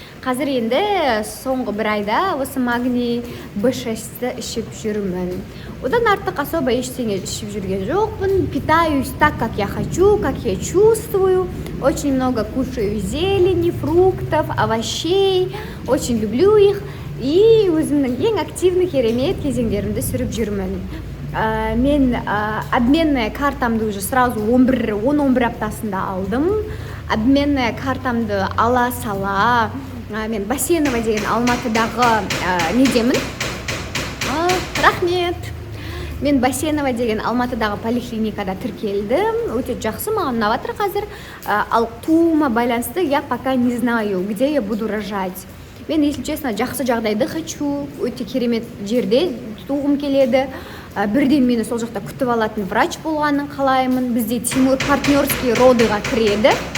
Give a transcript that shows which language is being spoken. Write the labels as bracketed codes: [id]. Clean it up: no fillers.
[kk] Қазір енді соңғы 1 айда осы магний B6-ті ішіп жүрмін. Одан артық особо ештеңе ішіп жүрген жоқпын. [ru] Питаюсь так, как я хочу, как я чувствую. Очень много кушаю зелени, фруктов, овощей. Очень люблю их. [kk] И өзімнің ең активный керемет кезеңдерімді сүріп жүрмін. Мен обменная картамды уже сразу 10-11 аптасында алдым. Обменная картамды ала сала мен Басенова деген Алматыдағы недемін. Рахмет. Мен Басенова деген Алматыдағы поликлиникада тіркелдім. Өте жақсы, маған ұнап жатыр қазір. Ал туыма байланысты [ru] я пока не знаю, где я буду рожать. [kk] Мен, [ru] если честно, [kk] жақсы жағдайды хочу. Өте керемет жерде туғым келеді. Бірден мені сол жақта күтіп алатын врач болғанын қалаймын. Бізде Тимур партнерский родыға кіреді.